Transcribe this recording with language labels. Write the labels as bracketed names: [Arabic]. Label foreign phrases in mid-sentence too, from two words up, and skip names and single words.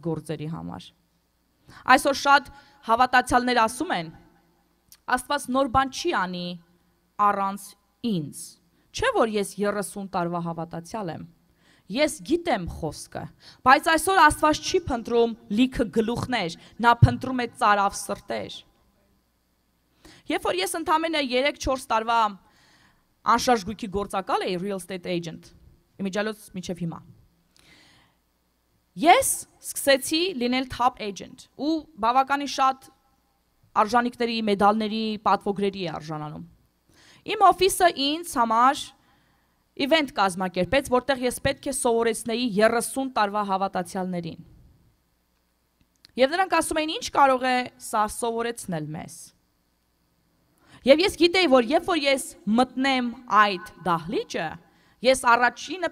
[Armenian] գործերի համար։ Այսօր շատ հավատացյալներ ասում են, Աստված նոր բան չի անի առանց ինձ, չէ որ ես 30 տարվա հավատացյալ եմ, ես գիտեմ խոսքը, բայց այսօր Աստված չի փնտրում լիքը գլուխներ, նա փնտրում է ծարավ սրտեր։ Երբ որ ես ընդամենը 3-4 տարվա անշարժ գույքի գործակալ էի, [English] real estate agent, [Armenian] իմիջիալոց մինչև հիմա, ես սկսեցի լինել [English] top agent [Armenian] ու բավականին շատ արժանիքների, մեդալների, պատվոգրերի է արժանանում։ Իմ օֆիսը ինձ համար իվենթ կազմակերպեց, որտեղ ես պետք է սովորեցնեի 30 տարվա հավատացյալներին։ Եվ նրանք ասում էին, ինչ կարող է սա սովորեցնել մեզ։ Եվ ես գիտեի, որ երբ որ ես մտնեմ այդ դահլիճը, ես առաջինը